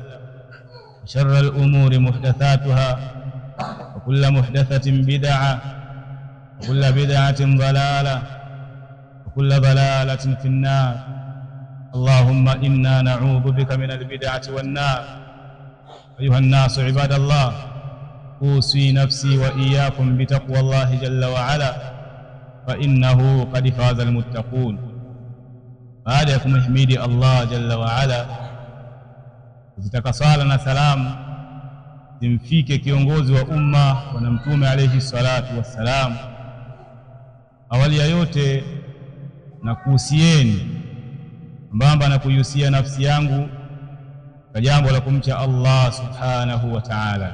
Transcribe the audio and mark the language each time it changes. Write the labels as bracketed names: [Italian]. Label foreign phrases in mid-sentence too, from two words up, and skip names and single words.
[Arabic] وشر الأمور محدثاتها، وكل محدثة بدعة، وكل بدعة ضلالة، وكل ضلالة في النار. اللهم إنا نعوذ بك من البدعة والنار. أيها الناس عباد الله، أوصي نفسي وإياكم بتقوى الله جل وعلا، فإنه قد فاز المتقون. [Swahili] baada ya kumhimidi [Arabic] الله جل وعلا, [Swahili] kuzitaka sala na salamu zimfike kiongozi wa umma bwana Mtume [Arabic] عليه الصلاة والسلام. [Swahili] Awali ya yote na kuhusieni mbamba na kuihusia nafsi yangu kwa jambo la kumcha [Arabic] الله سبحانه وتعالى.